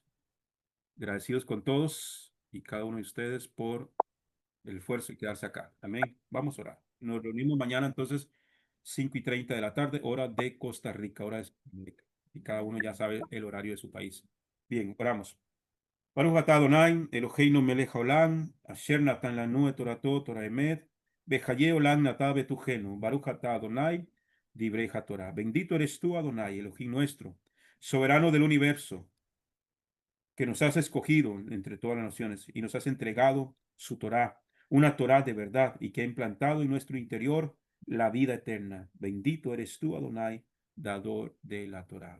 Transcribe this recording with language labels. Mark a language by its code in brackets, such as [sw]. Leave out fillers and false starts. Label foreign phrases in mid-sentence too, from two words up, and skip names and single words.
[es] Agradecidos con todos y cada uno de ustedes por el esfuerzo y quedarse acá. Amén. Vamos a orar. Nos reunimos mañana entonces 5:30 de la tarde, hora de Costa Rica, hora de Centroamérica. Y cada uno ya sabe el horario de su país. Bien, oramos. [he] ברוך אתה אדוני, אלהינו מלך העולם, אשר נתן לנו את תורתו, תורת אמת, וחיי עולם נטע בתוכנו. ברוך אתה אדוני, דברי תורה. [es] Bendito eres tú, Adonai, Elohim nuestro, soberano del universo, que nos has escogido entre todas las naciones y nos has entregado su Torá, una Torá de verdad y que ha implantado en nuestro interior la vida eterna. Bendito eres tú, Adonai, dador de la Torá.